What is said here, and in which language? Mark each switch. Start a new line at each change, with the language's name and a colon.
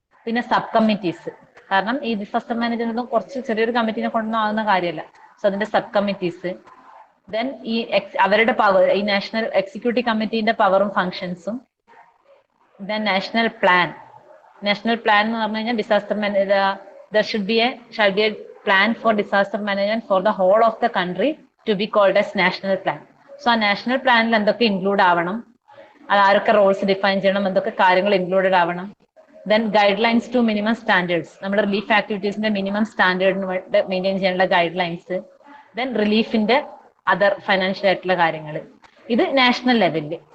Malayalam: പിന്നെ sub committees, കാരണം ഈ ഡിസാസ്റ്റർ മാനേജ്മെന്റ് കുറച്ച് ചെറിയൊരു കമ്മിറ്റിനെ കൊണ്ടൊന്നും ആകുന്ന കാര്യമല്ല. സോ അതിന്റെ സബ് കമ്മിറ്റീസ്. ദെൻ ഈ അവരുടെ പവർ, ഈ നാഷണൽ എക്സിക്യൂട്ടീവ് കമ്മിറ്റീന്റെ പവറും ഫങ്ഷൻസും.
English: then national plan
Malayalam: എന്ന് പറഞ്ഞു കഴിഞ്ഞാൽ
English: Disaster there should be a plan for disaster management for the whole of the country to be called as national plan.
Malayalam: So ആ national പ്ലാനിൽ എന്തൊക്കെ ഇൻക്ലൂഡ് ആവണം, അത് ആരൊക്കെ റോൾസ് ഡിഫൈൻ ചെയ്യണം, എന്തൊക്കെ കാര്യങ്ങൾ ഇൻക്ലൂഡഡ് ആവണം.
English: then guidelines to minimum standards,
Malayalam: നമ്മുടെ റിലീഫ് ആക്ടിവിറ്റീസിന്റെ മിനിമം സ്റ്റാൻഡേർഡിന് മെയിൻറ്റെയിൻ ചെയ്യാനുള്ള guide lines. Then റിലീഫിന്റെ other financial ആയിട്ടുള്ള കാര്യങ്ങൾ. ഇത് നാഷണൽ ലെവലില്.